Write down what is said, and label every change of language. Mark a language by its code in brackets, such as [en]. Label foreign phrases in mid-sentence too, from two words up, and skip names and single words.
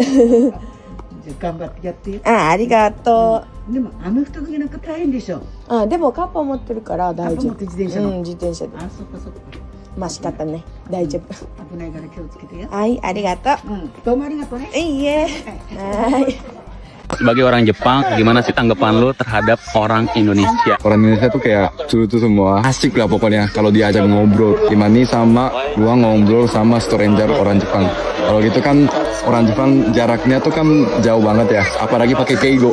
[ja] じゃあ頑張ってやってよ。ありがとう。でも人だけなんか大変でしょ。でもカッパ持ってるから大丈夫。自転車の。自転車で。あ、そっかそっか。まあ仕方ね。大丈夫。危ないから気をつけてよ。はい、ありがとう。どうもありがとうね。いいえ。はい。 [id] Sebagai orang Jepang, gimana sih tanggapan lu terhadap orang Indonesia? Orang Indonesia tuh kayak lucu semua, asik lah pokoknya kalau diajak ngobrol. Gimana sama gua ngobrol sama stranger orang Jepang. Kalau gitu kan orang Jepang jaraknya tuh kan jauh banget ya, apalagi pakai keigo.